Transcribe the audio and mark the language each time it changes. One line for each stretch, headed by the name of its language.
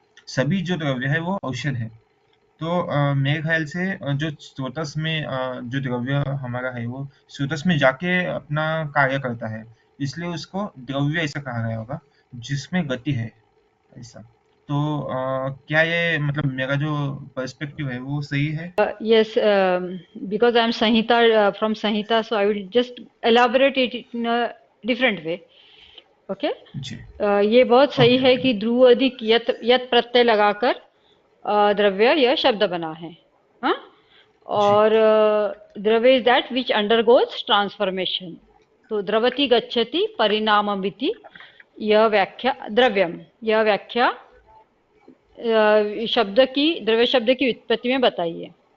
Hindi: सभी जो द्रव्य है वो औषध है। तो मेरे ख्याल से जो स्रोतस में जो द्रव्य हमारा है वो स्रोतस में जाके अपना कार्य करता है, इसलिए उसको द्रव्य ऐसा कहा गया होगा जिसमें गति है ऐसा। तो क्या ये मतलब मेरा जो पर्सपेक्टिव है वो सही है।
English: Yes, because I'm Sanhita from Sanhita, so I will just elaborate it in a different way. Okay?
Hindi: जी। ये बहुत सही ओके है ओके। कि ध्रुव अधिक यत यत प्रत्यय लगाकर द्रव्य यह शब्द बना है। हाँ? जी।
English: और द्रव्य is that which undergoes transformation.
Hindi: तो
Sanskrit: द्रवति गच्छति परिणाममिति
Hindi: यह व्याख्या द्रव्यम, यह व्याख्या शब्द की द्रव्य शब्द की उत्पत्ति में बताइए।